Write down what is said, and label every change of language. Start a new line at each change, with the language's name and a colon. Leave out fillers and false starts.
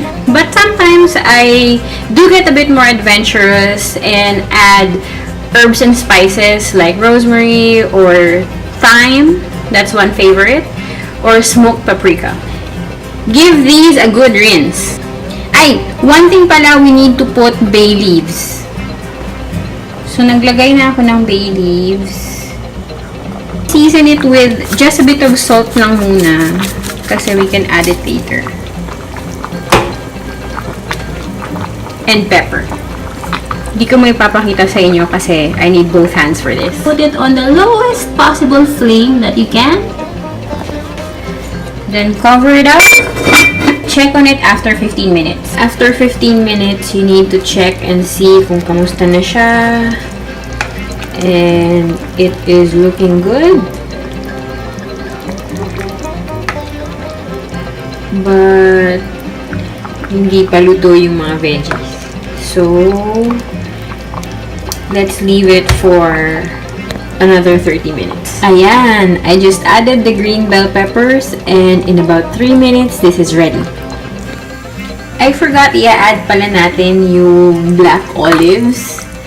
English: But sometimes, I do get a bit more adventurous and add herbs and spices like rosemary or thyme. That's one favorite. Or smoked paprika. Give these a good rinse. Ay, one thing
Filipino: pala,
English: we need to put bay leaves.
Filipino: So, naglagay na ako ng bay leaves.
English: Season it with just a bit of salt
Filipino: lang muna kasi
English: we can add it later. And pepper.
Filipino: Hindi ko may papakita sa inyo kasi
English: I need both hands for this. Put it on the lowest possible flame that you can. Then cover it up. Check on it after 15 minutes. After 15 minutes, you need to check and see
Filipino: kung kamusta na siya.
English: And it is looking good. But
Filipino: hindi pa luto yung mga veggies.
English: So, let's leave it for another 30 minutes.
Filipino: Ayan!
English: I just added the green bell peppers and in about 3 minutes, this is ready. I forgot
Filipino: i-add pala natin yung
English: black olives.